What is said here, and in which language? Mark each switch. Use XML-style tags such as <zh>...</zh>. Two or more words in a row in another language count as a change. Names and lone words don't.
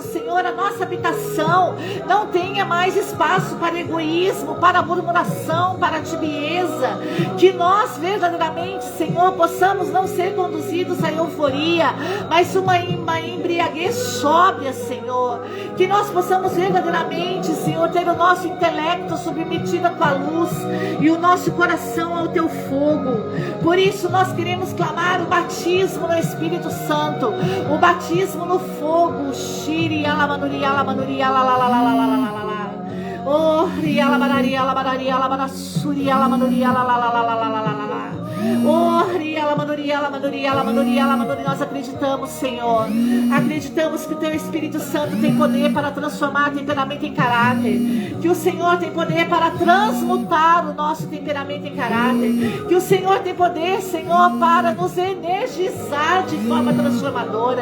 <pt>Senhor, a nossa habitação não tenha mais espaço para egoísmo, para murmuração, para tibieza, que nós verdadeiramente, Senhor, possamos não ser conduzidos à euforia, mas uma embriaguez sóbria, Senhor, que nós possamos verdadeiramente, Senhor, ter o nosso intelecto submetido à tua luz e o nosso coração ao teu fogo. Por isso nós queremos clamar o batismo no Espírito Santo, o batismo no fogo. Shiri alamanuri alamanuri alalalalalalala. Oh, ri alamanari alamanari alamanasuri alamanuri alalalalalalala. Oh, ri alamanuri alamanuri alamanuri alamanuri. Nós acreditamos, Senhor. Acreditamos que o teu Espírito Santo tem poder para transformar temperamento em caráter. Que o Senhor tem poder para transmutar o nosso temperamento em caráter. Que o Senhor tem poder, Senhor, para nos energizar de forma transformadora.</pt>